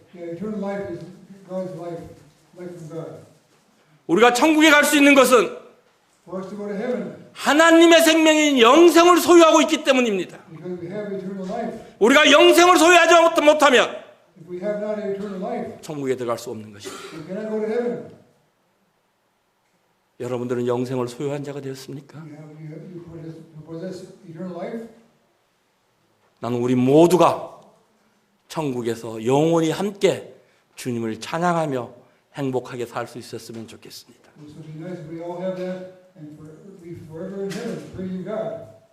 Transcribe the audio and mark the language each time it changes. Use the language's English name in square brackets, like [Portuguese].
[English] Yeah, eternal life is God's life, life from God. [Korean] 우리가 천국에 갈 수 있는 것은 [English] For us to go to heaven, [Korean] 하나님의 생명인 영생을 소유하고 있기 때문입니다. [English] because we have eternal life. [Korean] 우리가 영생을 소유하지 못하면 [English] If we have not eternal life, [Korean] 천국에 들어갈 수 없는 것입니다. [English] we cannot go to heaven. [Korean] 여러분들은 영생을 소유한 자가 되었습니까? [English] You possess eternal life. [Korean] 나는 우리 모두가 천국에서 영원히 함께 주님을 찬양하며 행복하게 살 수 있었으면 좋겠습니다. [English] It would be nice if we all have that and be forever in heaven, praising God.